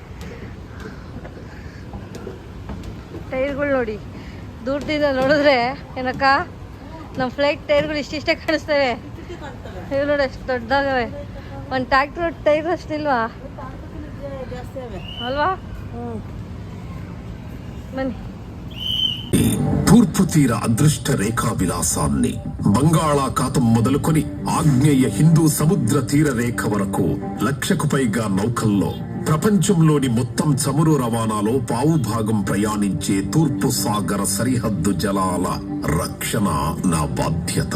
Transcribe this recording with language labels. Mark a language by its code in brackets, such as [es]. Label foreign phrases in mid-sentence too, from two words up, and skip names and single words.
[kn] ಟೈರ್ಗಳು ನೋಡಿ, ದೂರದಿಂದ ನೋಡಿದ್ರೆ ಏನಕ್ಕ ನಮ್ಮ ಫ್ಲೈಟ್ ಟೈರ್ಗಳು ಇಷ್ಟಿಷ್ಟೇ ಕಾಣಿಸ್ತವೆ. ಇವು ನೋಡಿ ಎಷ್ಟು ದೊಡ್ಡದಾಗವೆ. ಒಂದು ಟ್ರ್ಯಾಕ್ಟರ್ ಟೈರ್ ಅಷ್ಟಿಲ್ವಾ ಅಲ್ವಾ? ಬನ್ನಿ. [te] తూర్పు తీర అదృష్ట రేఖా విలాసాన్ని బంగాళాఖాతం మొదలుకొని ఆగ్నేయ హిందూ సముద్ర తీర రేఖ వరకు 1,00,000కు పైగా నౌకల్లో ప్రపంచంలోని మొత్తం చమురు రవాణాలో పావు భాగం ప్రయాణించే తూర్పు సాగర సరిహద్దు జలాల రక్షణ నా బాధ్యత.